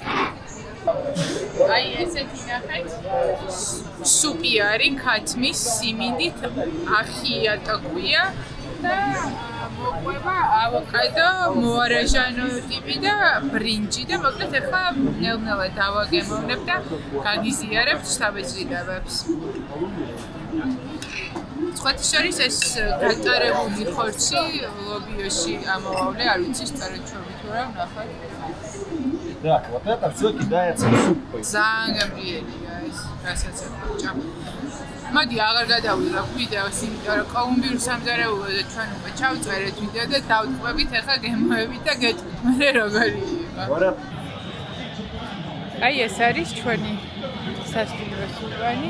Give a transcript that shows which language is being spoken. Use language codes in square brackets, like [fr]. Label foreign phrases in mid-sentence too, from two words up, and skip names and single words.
[ka] აი ესეთი ნახეთ, სუპი არის ქათმის სიმინდით, ახია ტოკვია და მოყვება ავოკადო, მოარაჟანო ტიპი და ბრინჯი და მოკლედ ახლა ნელ-ნელა დავაგემოვნებ და გაგიზიარებთ შთაბეჭდილებებს. სხვათა შორის ეს გატარებული ხორცი ლობიოში ამოვავლე, არ ვიცი სწორედ ჩვენი თუ რა ვნახოთ. [ru] Да, вот это все кидается в суп. [ka] ძალიან გამრიელია ეს, რასაც ეხლა. მოდი აღარ გადავიღებ ვიდეოს, იმიტომ რომ კოლუმბიურ სამზარეულოზე ჩვენ უკვე ჩავწერეთ ვიდეო და დავტყვებით ახლა გემოებით და გეტყვით მე როგორი იყო. აი ეს არის ჩვენი სასტუმრო სულვანი.